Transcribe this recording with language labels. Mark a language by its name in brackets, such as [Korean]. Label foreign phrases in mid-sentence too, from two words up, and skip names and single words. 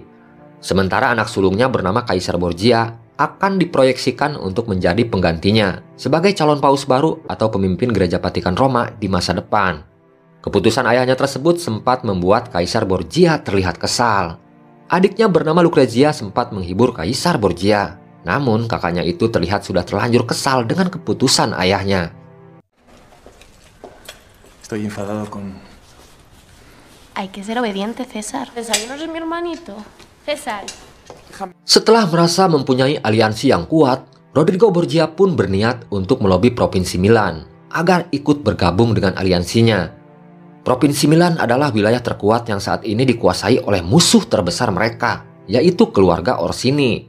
[Indonesian] Sementara anak sulungnya bernama Kaisar Borgia akan diproyeksikan untuk menjadi penggantinya sebagai calon paus baru atau pemimpin gereja Vatikan Roma di masa depan. Keputusan ayahnya tersebut sempat membuat Kaisar Borgia terlihat kesal. Adiknya bernama Lucrezia sempat menghibur Kaisar Borgia. Namun kakaknya itu terlihat sudah terlanjur kesal dengan keputusan ayahnya. [Spanish] Estoy enfadado con... Hay que ser obediente, César. César, yo no soy mi hermanito. César. [Indonesian] Setelah merasa mempunyai aliansi yang kuat, Rodrigo Borgia pun berniat untuk melobi Provinsi Milan agar ikut bergabung dengan aliansinya. Provinsi Milan adalah wilayah terkuat yang saat ini dikuasai oleh musuh terbesar mereka, yaitu keluarga Orsini.